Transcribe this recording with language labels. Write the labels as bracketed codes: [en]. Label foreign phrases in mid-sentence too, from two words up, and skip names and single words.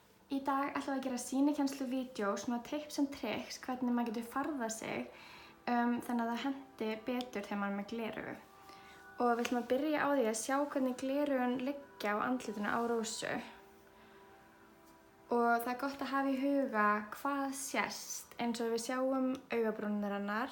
[is] Í dag ætlum við að gera sýnikennsluvídeó, svona [en] tips and tricks, [is] hvernig maður getur farðað sig þannig að það henti betur þegar maður er með gleraugu. Og við ætlum að byrja á því að sjá hvernig gleraugun liggja á andlitinu á Rósu. Og það er gott að hafa í huga hvað sést, eins og við sjáum augabrúnirnar hennar.